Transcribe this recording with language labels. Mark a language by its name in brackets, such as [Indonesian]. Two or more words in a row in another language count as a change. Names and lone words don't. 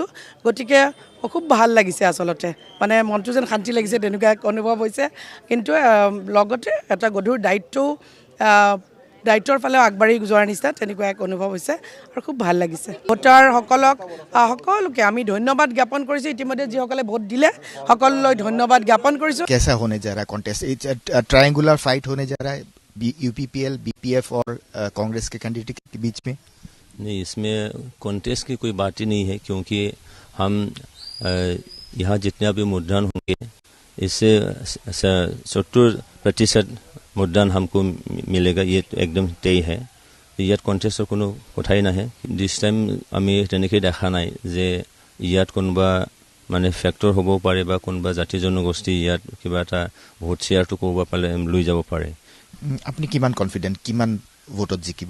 [Assamese] গতিকে খুব ভাল লাগিছে আচলতে, মানে মনটো যেন শান্তি লাগিছে তেনেকুৱা এক অনুভৱ হৈছে, কিন্তু লগতে এটা গধুৰ দায়িত্বৰ ফালেও আগবাঢ়ি যোৱাৰ নিচিনা তেনেকুৱা এক অনুভৱ হৈছে আৰু খুব ভাল লাগিছে। সকলোকে আমি ধন্যবাদ জ্ঞাপন কৰিছোঁ, ইতিমধ্যে যিসকলে ভোট দিলে সকলোলৈ ধন্যবাদ জ্ঞাপন কৰিছোঁ। [Hindi] कैसा होने जा रहा है कॉन्टेस्ट? ट्रायंगुलर फाइट होने जा रहा है UPPL, BPF और कांग्रेस के कैंडिडेट के बीच में? नहीं, इसमें कॉन्टेस्ट की कोई बात ही नहीं है, क्योंकि हम यहाँ जितने भी मतदान होंगे इससे 70% मतदान हमको मिलेगा, ये एकदम तय है। [Assamese] ইয়াত কণ্টেষ্টৰ কোনো কথাই নাহে। [English] this time [Assamese] আমি তেনেকৈ দেখা নাই যে ইয়াত কোনোবা মানে ফেক্টৰ হ'ব পাৰে বা কোনোবা জাতি জনগোষ্ঠী ইয়াত কিবা এটা ভোট শ্বেয়াৰটো ক'ব পাৰে, লৈ যাব পাৰে। আপুনি কিমান কনফিডেণ্ট, কিমান ভোটত জিকিব?